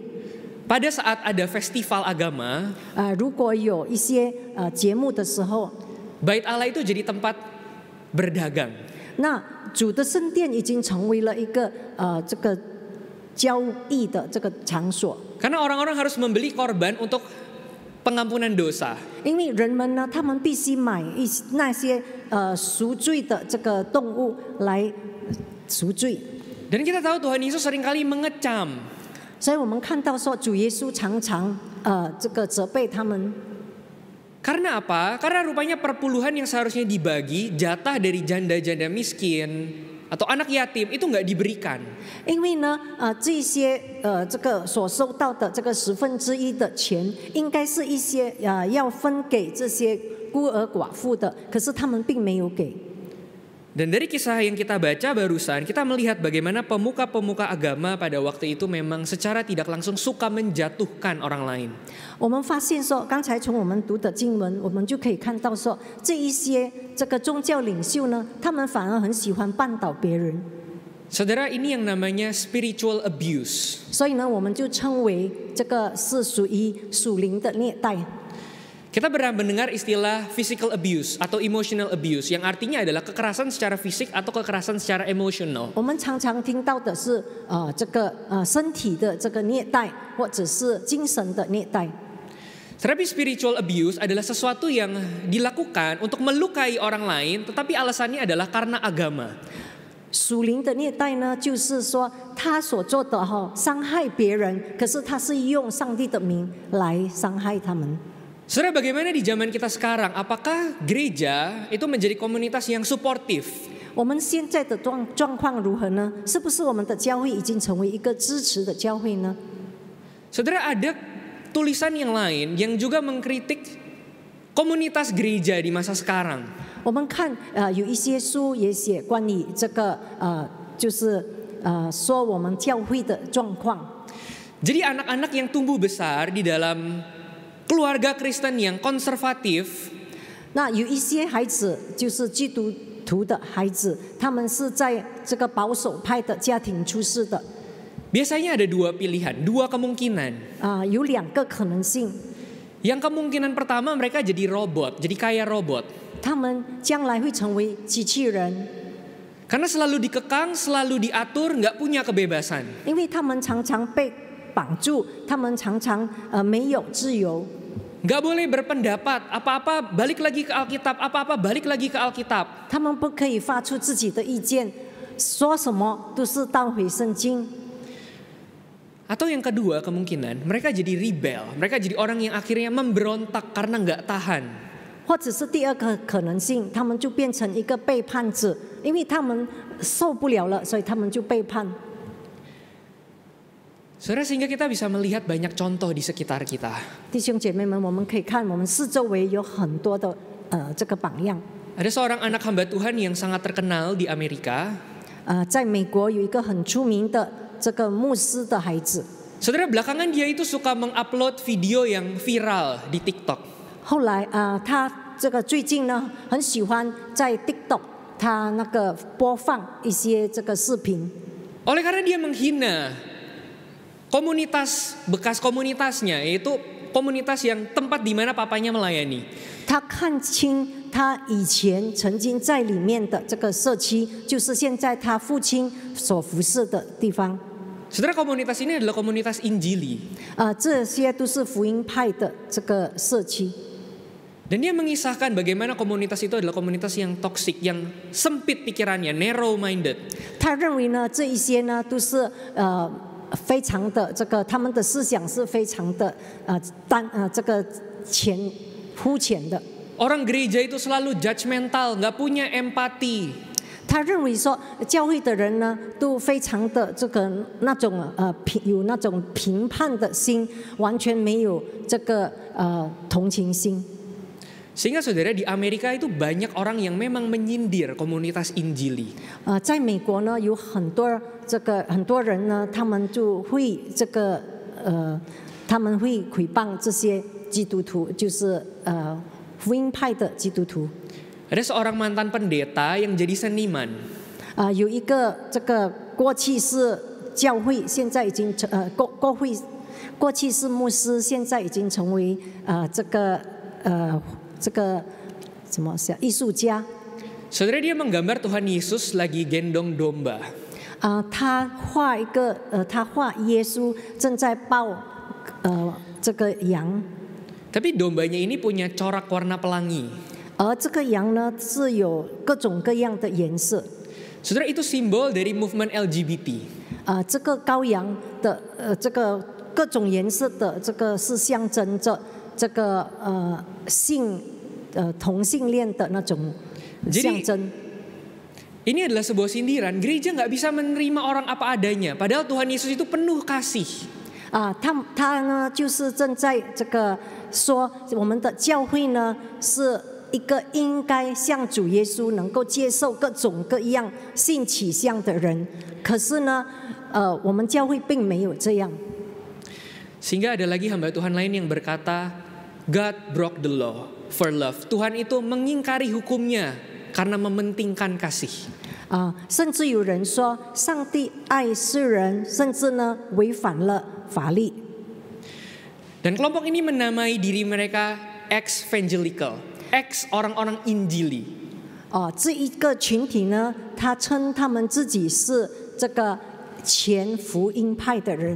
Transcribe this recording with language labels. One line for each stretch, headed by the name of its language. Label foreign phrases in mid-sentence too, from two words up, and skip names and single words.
Indonesian: Pada saat ada festival agama,
Chinese: 如果有一些节目的时候，
Indonesian: Bait Allah itu jadi tempat berdagang.
Chinese: 那主的圣殿已经成为了一个这个交易的这个场所。
Indonesian: Karena orang-orang harus membeli korban untuk pengampunan dosa.
Chinese: 因为人们呢，他们必须买那些赎罪的这个动物来赎罪。
Indonesian: Dan kita tahu Tuhan Yesus seringkali mengecam.
Chinese: 所以我们看到说，主耶稣常常这个责备他们。
Indonesian: Karena apa? Karena rupanya perpuluhan yang seharusnya dibagi, jatah dari janda-janda miskin atau anak yatim itu nggak diberikan.
Chinese: 因为呢，这些这个所收到的这个1/10的钱，应该是一些要分给这些孤儿寡妇的，可是他们并没有给。
Indonesian: Dan dari kisah yang kita baca barusan, kita melihat bagaimana pemuka-pemuka agama pada waktu itu memang secara tidak langsung suka menjatuhkan orang lain.
Chinese: 我们发现说，刚才从我们读的经文，我们就可以看到说，这一些这个宗教领袖呢，他们反而很喜欢绊倒别人。
Indonesian: Saudara, ini yang namanya
English: spiritual abuse.
Chinese: 所以呢，我们就称为这个是属于属灵的虐待。
Indonesian: Kita pernah mendengar istilah
English: physical abuse
Indonesian: atau
English: emotional abuse,
Indonesian: yang artinya adalah kekerasan secara fisik atau kekerasan secara emosional.
Chinese: 我们常常听到的是这个身体的这个虐待，或者是精神的虐待。
Indonesian: Tetapi
English: spiritual abuse
Indonesian: adalah sesuatu yang dilakukan untuk melukai orang lain, tetapi alasannya adalah karena agama.
Chinese: 属灵的虐待呢，就是说他所做的伤害别人，可是他是用上帝的名来伤害他们。
Indonesian: Saudara, bagaimana di zaman kita sekarang? Apakah gereja itu menjadi komunitas yang suportif?
Chinese: 我们现在的状况如何呢？是不是我们的教会已经成为一个支持的教会呢？
Indonesian: Saudara, ada tulisan yang lain yang juga mengkritik komunitas gereja di masa sekarang.
Chinese: 我们看有一些书也写关于这个就是说我们教会的状况。
Indonesian: Jadi anak-anak yang tumbuh besar di dalam keluarga Kristen yang konservatif,
Chinese: 那有一些孩子就是基督徒的孩子，他们是在这个保守派的家庭出世的。
Indonesian: biasanya ada dua pilihan, dua kemungkinan.
Chinese: 有两个可能性。
Indonesian: Yang kemungkinan pertama mereka jadi robot, jadi kayak robot.
Chinese: 他们将来会成为机器人，
Indonesian: Karena selalu dikekang, selalu diatur, nggak punya kebebasan.
Chinese: 因为他们常常被绑住，他们常常没有自由。
Indonesian: Nggak boleh berpendapat, apa-apa balik lagi ke Alkitab, apa-apa balik lagi ke Alkitab.
Chinese: 他们不可以发出自己的意见，说什么都是倒回圣经。
Indonesian: Atau yang kedua kemungkinan, mereka jadi rebel, mereka jadi orang yang akhirnya memberontak karena nggak tahan.
Chinese: 或者是第二个可能性，他们就变成一个背叛者，因为他们受不了了，所以他们就背叛。
Indonesian: Saudara, sehingga kita bisa melihat banyak contoh di sekitar kita.
Chinese: 弟兄姐妹们，我们可以看我们四周围有很多的这个榜样。
Indonesian: Ada seorang anak hamba Tuhan yang sangat terkenal di Amerika.
Chinese: 在美国有一个很出名的这个牧师的孩子。
Indonesian: Saudara, belakangan dia itu suka mengupload video yang viral di TikTok.
Chinese: 后来他这个最近呢，很喜欢在 TikTok 他那个播放一些这个视频。
Indonesian: Oleh karena dia menghina komunitas, bekas komunitasnya, yaitu komunitas yang tempat di mana papanya melayani.
Chinese: 他看清他以前曾经在里面的这个社区，就是现在他父亲所服侍的地方。
Indonesian: Saudara, komunitas ini adalah komunitas Injili.
Chinese: 这些都是福音派的这个社区。
Indonesian: Dan dia mengisahkan bagaimana komunitas itu adalah komunitas yang toksik, yang sempit pikirannya,
English: narrow minded.
Chinese: 他认为呢，这一些呢都是非常的这个，他们的思想是非常的这个肤浅的。
Indonesian: Orang gereja itu selalu judgmental, nggak punya empati.
Chinese: 他认为说，教会的人呢都非常的这个那种有那种评判的心，完全没有这个同情心。
Indonesian: Sehingga saudara, di Amerika itu banyak orang yang memang menyindir komunitas Injili.
Chinese: 在美国呢，有很多人呢，他们就会他们会诽谤这些基督徒，就是福音派的基督徒。
Indonesian: Ada seorang mantan pendeta yang jadi seniman.
Chinese: 有一个这个过去是教会，现在已经过去是牧师，现在已经成为这个什么艺术家。
Indonesian: Saudara, dia menggambar Tuhan Yesus lagi gendong domba.
Chinese: 他画耶稣正在抱这个羊。
Indonesian: Tapi dombanya ini punya corak warna pelangi.
Chinese: 而这个羊呢是有各种各样的颜色。
Indonesian: Saudara, itu simbol dari movement LGBT.
Chinese: 这个羔羊的这个各种颜色的这个是象征着这个同性恋的那种象征。
Indonesian: Ini adalah sebuah sindiran. Gereja nggak bisa menerima orang apa adanya. Padahal Tuhan Yesus itu penuh kasih.
Chinese: 他呢就是正在这个说我们的教会呢是一个应该像主耶稣能够接受各种各样性取向的人。可是呢，我们教会并没有这样。
Indonesian: Sehingga ada lagi hamba Tuhan lain yang berkata,
English: God broke the law for love.
Indonesian: Tuhan itu mengingkari hukumnya karena mementingkan kasih.
Chinese: 甚至有人说，上帝爱世人，甚至呢违反了法律。
Indonesian: Dan kelompok ini menamai diri mereka ex-evangelical, ex orang-orang Injili.
Chinese: 这一个群体呢，他称他们自己是这个前福音派的人。